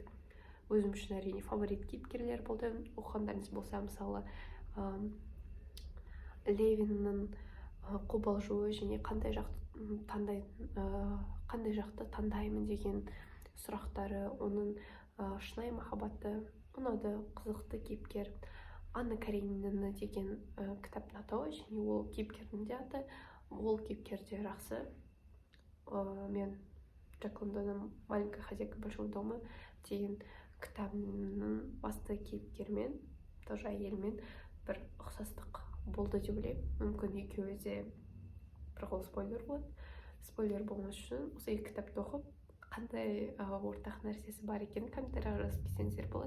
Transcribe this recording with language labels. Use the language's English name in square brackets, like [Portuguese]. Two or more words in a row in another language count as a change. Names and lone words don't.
[Kazakh] Өзім үшін әрине фаворит кейіпкерлер болды. Оқығандарыңыз болса, мысалы, Левиннің қобалжуы және қандай жақты таңдаймын деген сұрақтары, оның шынайы махаббаты ұнады, қызықты кейіпкер. Анна Каренина деген кітап ұнады, және ол кейіпкердің де аты, ол кейіпкер де жақсы. Мен Джек Лондонның «Маленькая хозяйка большого дома» деген кітабының басты кейіпкермен, тоже әйелмен бір ұқсастық болды деп ойлаймын. Мүмкін екеуі де бір қол спойлер болады. Спойлер болмас үшін осы екі кітапты оқып, қандай ортақ нәрсесі бар екенін комментарияға жазып кетсеңіздер болады.